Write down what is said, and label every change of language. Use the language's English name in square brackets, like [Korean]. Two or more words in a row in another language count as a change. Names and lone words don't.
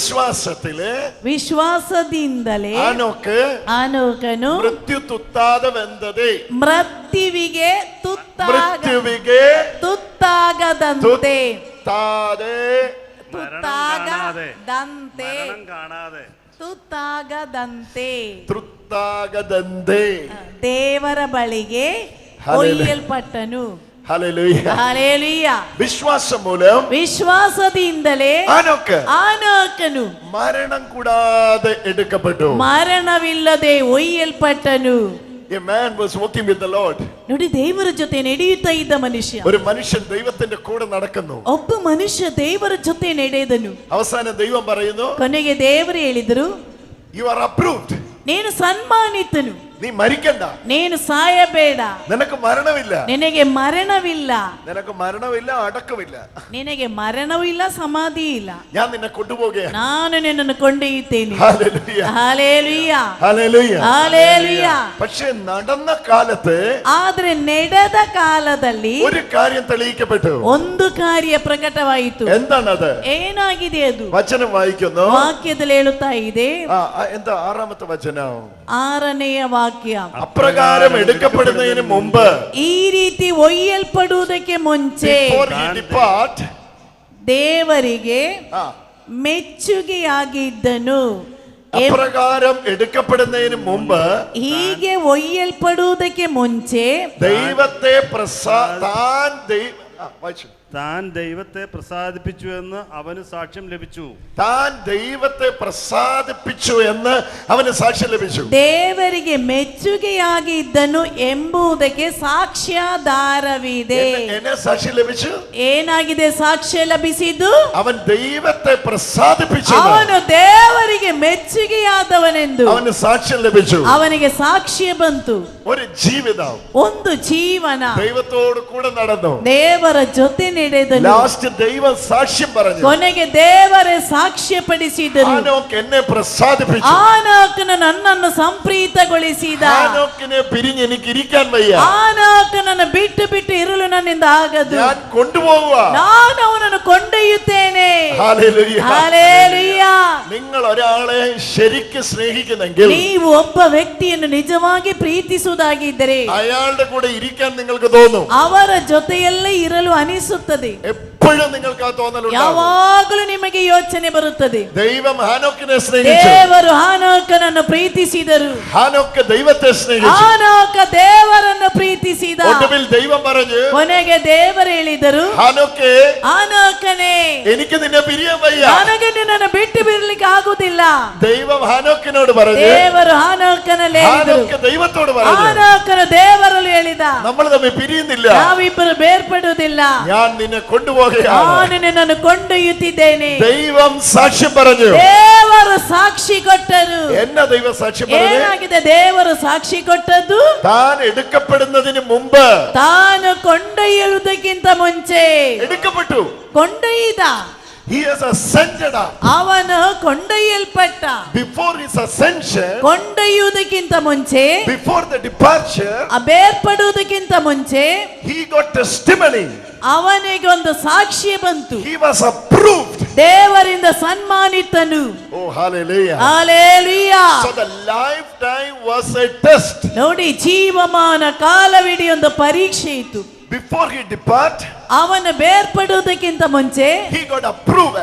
[Kannada] ವಿಶ್ವಾಸದಿಂದಲೇ ಆನೋಕನು ಮೃತ್ಯುವಿಗೆ ತುತ್ತಾಗದಂತೆ ದೇವರ ಬಳಿಗೆ ಒಯ್ಯಲ್ಪಟ್ಟನು. Hallelujah. ವಿಶ್ವಾಸದಿಂದಲೇ ಆನೋಕನು [Malayalam] മരണം കൂടാതെ എടുക്കപ്പെട്ടു. [Kannada] ಮರಣವಿಲ್ಲದೆ ಒಯ್ಯಲ್ಪಟ್ಟನು. [English] A man was walking with the Lord. [Kannada] ನೋಡಿ, ದೇವರ ಜೊತೆ ನಡೆಯುತ್ತಾ ಇದ್ದ ಮನುಷ್ಯ. [Malayalam] ഒരു മനുഷ്യൻ ദൈവത്തിന്റെ കൂടെ നടക്കുന്നു. [Kannada] ಒಬ್ಬ ಮನುಷ್ಯ ದೇವರ ಜೊತೆ ನಡೆದನು. [Malayalam] അവസാനം ദൈവം പറയുന്നു, [Kannada] ಕೊನೆಗೆ ದೇವರು ಹೇಳಿದರು, [English] you are approved. [Kannada] ನೀನು ಸನ್ಮಾನಿತನು, [Malayalam] നീ മരിക്കണ്ട, [Kannada] ನೀನು ಸಾಯಬೇಡ, [Malayalam] നിനക്ക് മരണമില്ല, [Kannada] ನಿನಗೆ ಮರಣವಿಲ್ಲ, [Malayalam] നിനക്ക് മരണമില്ല, അടക്കമില്ല, [Kannada] ನಿನಗೆ ಮರಣವೂ ಇಲ್ಲ, ಸಮಾಧಿ ಇಲ್ಲ, [Malayalam] ഞാൻ നിന്നെ കൊണ്ടുപോകുകയാണ്, [Kannada] ನಾನು ನಿನ್ನನ್ನು ಕೊಂಡೊಯ್ಯುತ್ತೇನೆ. [Malayalam] ഹല്ലേലൂയ ഹല്ലേലൂയ ഹല്ലേലൂയ ഹല്ലേലൂയ. പക്ഷേ നടന്ന കാലത്ത്, [Kannada] ಆದರೆ ನಡೆದ ಕಾಲದಲ್ಲಿ [Malayalam] ഒരു കാര്യം തെളിയിക്കപ്പെട്ടു. [Kannada] ಒಂದು ಕಾರ್ಯ ಪ್ರಕಟವಾಯಿತು. [Malayalam] എന്താണത്? [Kannada] ಏನಾಗಿದೆ ಅದು? [Malayalam] വചനം വായിക്കുന്നു. [Kannada] ವಾಕ್ಯದಲ್ಲಿ ಹೇಳುತ್ತಾ ಇದೆ. [Malayalam] എന്താ ആറാമത്തെ വചനം? [Kannada] 6ನೇ ವಾಕ್ಯ. [Malayalam] അപ്രകാരം എടുക്കപ്പെടുന്നതിന് മുമ്പ്, [Kannada] ಈ ರೀತಿ ಒಯ್ಯಲ್ಪಡುವುದಕ್ಕೆ ಮುಂಚೆ ದೇವರಿಗೆ ಮೆಚ್ಚುಗೆಯಾಗಿದ್ದನು. [Malayalam] അപ്രകാരം എടുക്കപ്പെടുന്നതിന് മുമ്പ്, [Kannada] ಹೀಗೆ ಒಯ್ಯಲ್ಪಡುವುದಕ್ಕೆ ಮುಂಚೆ [Malayalam] ദൈവത്തെ താൻ ദൈവത്തെ പ്രസാദിപ്പിച്ചു എന്ന് അവന് സാക്ഷ്യം ലഭിച്ചു. താൻ ദൈവത്തെ പ്രസാദിപ്പിച്ചു എന്ന് അവന് സാക്ഷ്യം ലഭിച്ചു. [Kannada] ದೇವರಿಗೆ ಮೆಚ್ಚುಗೆಯಾಗಿದ್ದನು ಎಂಬುದಕ್ಕೆ ಸಾಕ್ಷ್ಯಾಧಾರವಿದೆ. [Malayalam] എന്നെ സാക്ഷ്യം ലഭിച്ചു. [Kannada] ಏನಾಗಿದೆ ಸಾಕ್ಷ್ಯ ಲಭಿಸಿದ್ದು? [Malayalam] അവൻ ദൈവത്തെ പ്രസാദിപ്പിച്ചു. [Kannada] ಅವನು ದೇವರಿಗೆ ಮೆಚ್ಚುಗೆಯಾದವನೆಂದು [Malayalam] അവന് സാക്ഷ്യം ലഭിച്ചു. [Kannada] ಅವನಿಗೆ ಸಾಕ್ಷ್ಯ ಬಂತು. [Malayalam] ഒരു ജീവിതം, [Kannada] ಒಂದು ಜೀವನ [Malayalam] ദൈവത്തോട് കൂടെ നടന്നു. [Kannada] ದೇವರ ಜೊತೆ ನಡೆದನು. [Malayalam] ലാസ്റ്റ് ദൈവം സാക്ഷ്യം പറഞ്ഞു. [Kannada] ಕೊನೆಗೆ ದೇವರೇ ಸಾಕ್ಷ್ಯಪಡಿಸಿದರು. [Malayalam] ഹാനോക്ക് എന്നെ പ്രസാദിപ്പിച്ചു. [Kannada] ಆನೋಕನು ನನ್ನನ್ನು ಸಂಪ್ರೀತಗೊಳಿಸಿದ. [Malayalam] ഹാനോക്കിനെ പിരിഞ്ഞ് എനിക്ക് ഇരിക്കാൻ വയ്യ. [Kannada] ಆನೋಕನನ್ನು ಬಿಟ್ಟು ಬಿಟ್ಟು ಇರಲು ನನ್ನಿಂದ ಆಗದು. [Malayalam] ഞാൻ കൊണ്ടുപോവുക. [Kannada] ನಾನು ಅವನನ್ನು ಕೊಂಡೊಯ್ಯುತ್ತೇನೆ. [Malayalam] ഹല്ലേലൂയ. [Kannada] ಹಲ್ಲೆಲೂಯಾ. [Malayalam] നിങ്ങൾ ഒരാളെ ശരിക്ക് സ്നേഹിക്കുന്നെങ്കിൽ, [Kannada] ನೀವು ಒಬ್ಬ ವ್ಯಕ್ತಿಯನ್ನು ನಿಜವಾಗಿ ಪ್ರೀತಿಸುವುದಾಗಿದ್ದರೆ [Malayalam] അയാളുടെ കൂടെ ഇരിക്കാൻ നിങ്ങൾക്ക് തോന്നും. [Kannada] ಅವರ ಜೊತೆಯಲ್ಲೇ ಇರಲು ಅನಿಸುತ್ತದೆ. [Malayalam] എപ്പോഴും നിങ്ങൾക്ക് ആ തോന്നലുണ്ടാകും. [Kannada] ಯಾವಾಗಲೂ ನಿಮಗೆ ಯೋಚನೆ ಬರುತ್ತದೆ. [Malayalam] ദൈവം ഹാനോക്കിനെ സ്നേഹിച്ചു. [Kannada] ದೇವರು ಹಾನೋಕನನ್ನು ಪ್ರೀತಿಸಿದರು. [Malayalam] ഹാനോക്ക് ദൈവത്തെ സ്നേഹിച്ചു. [Kannada] ಹಾನೋಕ ದೇವರನ್ನು ಪ್ರೀತಿಸಿದ. [Malayalam] ഒടുവിൽ ദൈവം പറഞ്ഞു, [Kannada] ಕೊನೆಗೆ ದೇವರು ಹೇಳಿದರು, [Malayalam] ഹാനോക്കേ, [Kannada] ಹಾನೋಕನೇ, [Malayalam] എനിക്ക് നിന്നെ പിരിയാൻ വയ്യ. [Kannada] ನನಗೆ ನಿನ್ನನ್ನು ಬಿಟ್ಟು ಬಿಡಲಿಕ್ಕೆ ಆಗುವುದಿಲ್ಲ. [Malayalam] ദൈവം ഹാനോക്കിനോട് പറഞ്ഞു. [Kannada] ದೇವರು ಹಾನೋಕನಲ್ಲಿ ಹೇಳಿದರು. [Malayalam] ഹാനോക്ക് ദൈവത്തോട് പറഞ്ഞു, [Kannada] ಹಾನೋಕನು ದೇವರಲ್ಲಿ ಹೇಳಿದ, [Malayalam] നമ്മൾ തമ്മിൽ പിരിയുന്നില്ല. [Kannada] ನಾವಿಬ್ಬರು ಬೇರ್ಪಡುವುದಿಲ್ಲ. [Malayalam] ഞാൻ നിന്നെ കൊണ്ടുപോകുകയാണ്. [Kannada] ನಾನು ನಿನ್ನನ್ನು ಕೊಂಡೊಯ್ಯುತ್ತಿದ್ದೇನೆ. [Malayalam] ദൈവം സാക്ഷ്യം പറഞ്ഞു. [Kannada] ದೇವರು ಸಾಕ್ಷಿ ಕೊಟ್ಟರು. [Malayalam] എന്നാ ദൈവം സാക്ഷ്യം പറഞ്ഞു? [Kannada] ಏನಾಗಿದೆ ದೇವರು ಸಾಕ್ಷಿ ಕೊಟ್ಟದ್ದು? [Malayalam] താൻ എടുക്കപ്പെടുന്നതിന് മുമ്പ്, [Kannada] ತಾನು ಕೊಂಡೊಯ್ಯುವುದಕ್ಕಿಂತ ಮುಂಚೆ [Malayalam] എടുക്കപ്പെട്ടു. [Kannada] ಕೊಂಡೊಯ್ದ. [English] He has ascended up. [Kannada] ಅವನು ಕೊಂಡೊಯ್ಯಲ್ಪಟ್ಟ. [English] Before his ascension, [Kannada] ಕೊಂಡೊಯ್ಯುವುದಕ್ಕಿಂತ ಮುಂಚೆ, [English] before the departure, [Kannada] ಬೇರ್ಪಡುವುದಕ್ಕಿಂತ ಮುಂಚೆ [English] he got testimony. [Kannada] ಅವನಿಗೆ ಒಂದು ಸಾಕ್ಷಿ ಬಂತು. [English] He was approved. [Kannada] ದೇವರಿಂದ ಸನ್ಮಾನಿತನು. [English] Oh, hallelujah. [Kannada] ಹಲ್ಲೆಲೂಯಾ. [English] So the lifetime was a test. [Kannada] ನೋಡಿ, ಜೀವಮಾನ ಕಾಲವಿಡೀ ಒಂದು ಪರೀಕ್ಷೆ ಇತ್ತು. [English] Before he depart, [Kannada] ಅವನು ಬೇರ್ಪಡುವುದಕ್ಕಿಂತ ಮುಂಚೆ [English] he got approval.